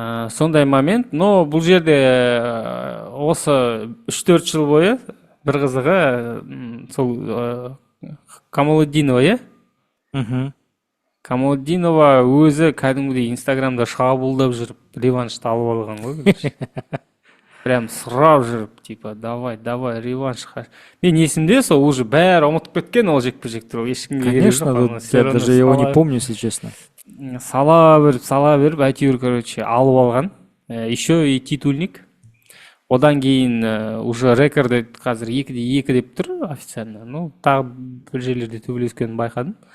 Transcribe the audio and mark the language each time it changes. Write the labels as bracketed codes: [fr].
[kk] Сондай момент, но бұл жерде осы 3-4 жыл бойы бір қызығы сол Камалдинова, Камалдинова өзі кәдімгідей Инстаграмда шабуылдап жүріп, реваншты алып алған ғой. Прям сұрап жүріп, типа, [ru] давай, реванш. [kk] Мен есімде сол уже бәрі ұмытып кеткен ол жекпе-жекті. [ru] Конечно, я даже его не помню, если честно. [kk] Сала беріп, әйтеуір, короче, алып алған. Еще и титульник. Одан кейін уже рекорды қазір 2-2 деп тұр официально. Тағы бір жерлерде төбелескенін байқадым.